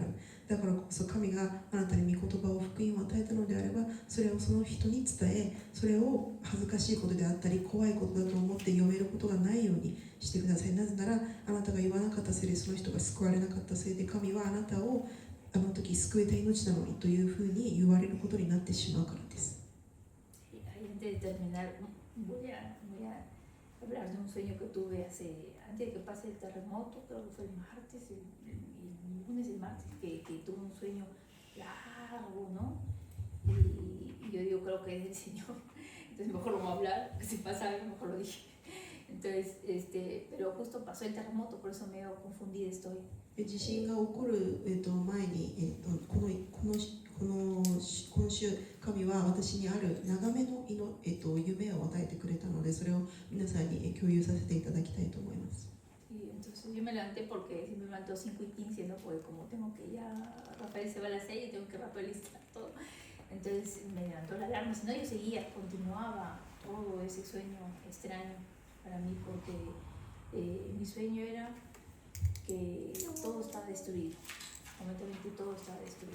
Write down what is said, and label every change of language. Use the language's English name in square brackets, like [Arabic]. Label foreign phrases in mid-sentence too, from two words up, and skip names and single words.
[Japanese] だからこそ神があなたに御言葉を福音を与えたのであればそれをその人に伝え、それを恥ずかしいことであったり怖いことだと思って読めることがないようにしてください。なぜならあなたが言わなかったせいでその人が救われなかったせいで神はあなたをあの時救えた命なのにというふうに言われることになってしまうからです。 [Spanish] Hablar de un sueño que tuve antes de que pase el terremoto, creo que fue el martes, el lunes, el martes, que tuve un sueño largo, ¿no? Y yo digo, creo que es del Señor, entonces mejor lo voy a hablar, porque si pasa algo, mejor lo dije. Entonces, pero justo pasó el terremoto, por eso medio confundida estoy. [Japanese] 地震が起こる、前に、今週神は私にある長めの、夢を与えてくれたのでそれを皆さんに共有させていただきたいと思います。 [Spanish] Y entonces yo me levanté porque si me levantó 5:15, ¿no? Porque como tengo que ya, Rafael se va a las 6 y tengo que Rafael listar todo. Entonces me levantó la alarma, si no yo seguía, continuaba todo ese sueño extraño para mí porque mi sueño era que todo estaba destruido, completamente todo estaba destruido.